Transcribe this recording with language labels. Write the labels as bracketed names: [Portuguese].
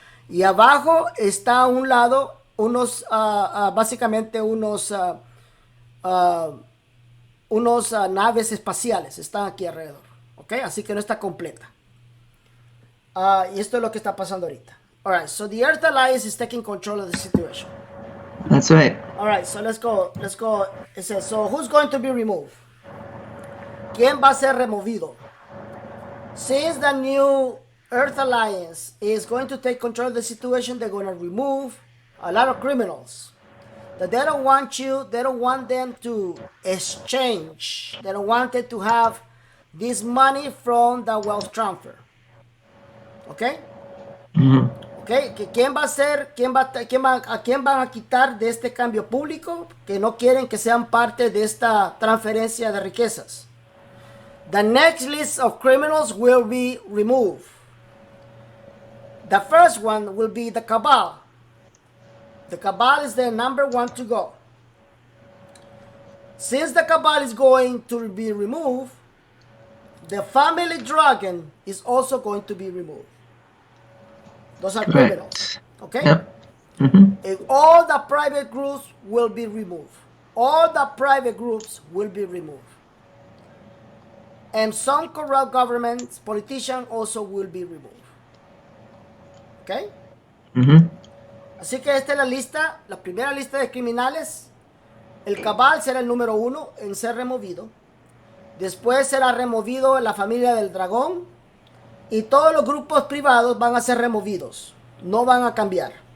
[Spanish] Y abajo está a un lado básicamente unos naves espaciales. Están aquí alrededor. ¿Ok? Así que no está completa. Y esto es lo que está pasando ahorita. [English] Alright, so the Earth Alliance is taking control of the situation. That's right. Alright, so let's go. It says, so who's going to be removed? [Spanish] ¿Quién va a ser removido? [English] Since the new Earth Alliance is going to take control of the situation, they're going to remove a lot of criminals. That they don't want them to exchange. They don't want it to have this money from the wealth transfer. [Spanish] ¿Ok? ¿Ok? ¿Quién va a ser? ¿A quién van a quitar de este cambio público? Que no quieren que sean parte de esta transferencia de riquezas. [English] The next list of criminals will be removed. The first one will be the cabal. The cabal is the number one to go. Since the cabal is going to be removed, the family dragon is also going to be removed. Those are criminals. Okay? Yep. And all the private groups will be removed. All the private groups will be removed. And some corrupt governments, politicians also will be removed. [Spanish] ¿Ok? Así que esta es la lista, la primera lista de criminales. El cabal será el número 1 en ser removido. Después será removido la familia del dragón. Y todos los grupos privados van a ser removidos. No van a cambiar.